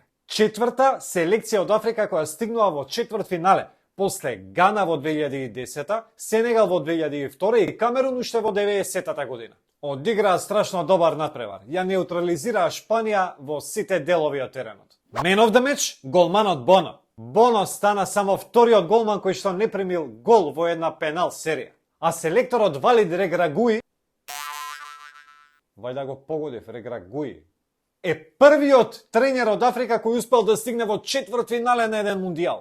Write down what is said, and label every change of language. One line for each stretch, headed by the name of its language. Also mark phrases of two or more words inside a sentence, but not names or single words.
Macedonian: Четврта селекција од Африка која стигнува во четвртфинале, после Гана во 2010, Сенегал во 2002 и Камерун уште во 90-та година. Одиграа страшно добар надпревар. Ја неутрализираа Шпанија во сите делови од теренот.
English: Man of the match,
Macedonian: голманот Боно. Боно стана само вториот голман кој што не примил гол во една пенал серија. А селекторот Валид Реграгуи, вајда го погодив, Реграгуи, е првиот тренер од Африка кој успел да стигне во четвртфинале на еден мундијал.